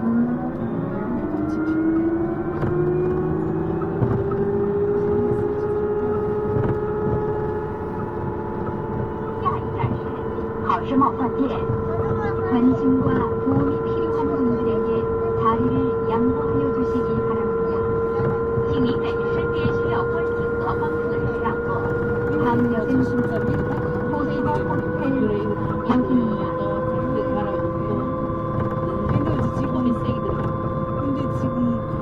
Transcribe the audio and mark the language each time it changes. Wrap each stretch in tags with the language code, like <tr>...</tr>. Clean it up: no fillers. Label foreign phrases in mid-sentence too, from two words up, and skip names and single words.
<ko>관심과 도움이 필요한 분들에게 자리를 양보하여 주시기 바랍니다.</ko> <zh>请您给身边需要关心和帮助的人让座。</zh> <ko>다음 역은 호수거 호텔 역입니다. 근데 지금</ko>